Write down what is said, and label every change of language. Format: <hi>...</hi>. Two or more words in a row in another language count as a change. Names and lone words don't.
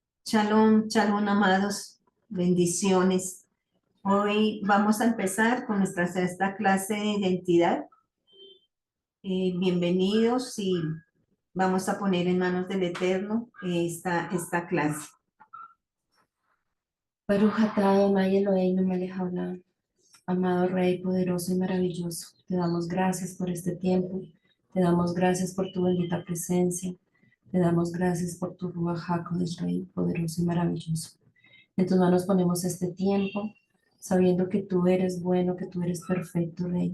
<he>שלום, שלום,</he> <es>amados, bendiciones. Hoy vamos a empezar con nuestra sexta clase de identidad. Bienvenidos y vamos a poner en manos del Eterno esta clase.</es> <he>ברוך אתה אדוני אלוהינו מלך העולם.</he> <es>Amado Rey poderoso y maravilloso, te damos gracias por este tiempo, te damos gracias por tu bendita presencia, te damos gracias por tu</es> <he>רוח הקודש,</he> <es>Rey poderoso y maravilloso. En tus manos ponemos este tiempo, sabiendo que tú eres bueno, que tú eres perfecto, Rey.</es>